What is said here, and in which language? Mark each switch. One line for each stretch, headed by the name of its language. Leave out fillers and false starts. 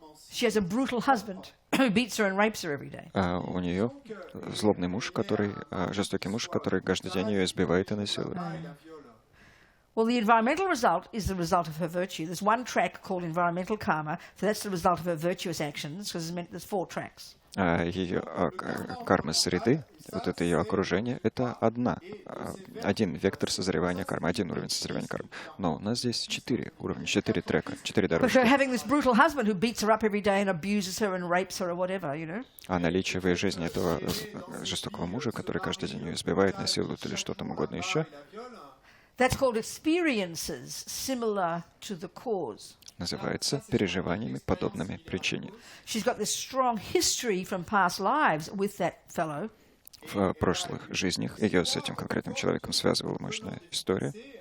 English: She has a brutal husband who beats her and rapes her every day.
Russian: а у нее злобный муж, жестокий муж, который каждый день ее избивает и насилует.
English: Well, the environmental result is the result of her virtue. There's one track called environmental karma, so that's the result of her virtuous actions, because there's 4 tracks.
Russian: А ее карма среды, вот это ее окружение, это один вектор созревания кармы, один уровень созревания кармы. Но у нас здесь 4 уровня, 4 трека, 4
English: But her
Russian: дорожки.
English: having this brutal husband who beats her up every day and abuses her and rapes her or whatever, you know,
Russian: А наличие в ее жизни этого жестокого мужа, который каждый день ее избивает, насилует или что там угодно еще,
English: that's called experiences similar to the cause.
Russian: называется переживаниями, подобными причине.
English: She's got this strong history from past lives with that fellow.
Russian: В прошлых жизнях ее с этим конкретным человеком связывала мощная история.